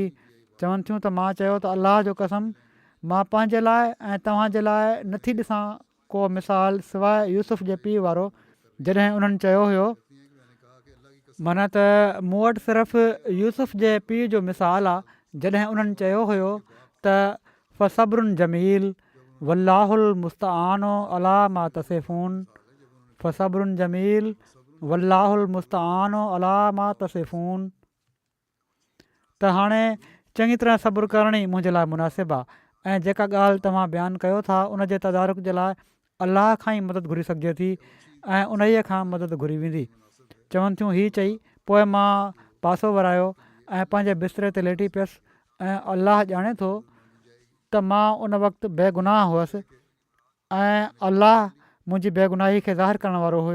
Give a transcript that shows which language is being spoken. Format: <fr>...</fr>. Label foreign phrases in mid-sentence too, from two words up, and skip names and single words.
<sd>चवनि थियूं त मां चयो त अलाह जो कसम, मां पंहिंजे लाइ ऐं तव्हांजे लाइ नथी ॾिसां को मिसाल सवाइ यूसुफ जे पीउ वारो, जॾहिं उन्हनि चयो हुयो, माना त मूं वटि सिर्फ़ु यूसुफ जे पीउ जो मिसाल आहे, जॾहिं उन्हनि चयो हुयो त</sd> <ar>فصبر جميل والله المستعان على ما تصفون, فصبر جميل والله المستعان على ما تصفون.</ar> <sd>त हाणे चङी तरह सब्रु करणी मुंहिंजे लाइ मुनासिबु आहे, ऐं जेका ॻाल्हि तव्हां बयानु कयो था उन जे तदारुक जे लाइ अलाह खां ई मदद घुरी सघिजे थी ऐं उन ई खां मदद घुरी वेंदी। चवनि थियूं हीअ चई पोइ मां पासो वरायो ऐं पंहिंजे बिस्तरे ते लेटी पियसि ऐं अलाह ॼाणे थो त मां उन वक़्तु बेगुनाह हुअसि ऐं अलाह मुंहिंजी बेगुनाही खे ज़ाहिरु करण वारो हुयो।</sd>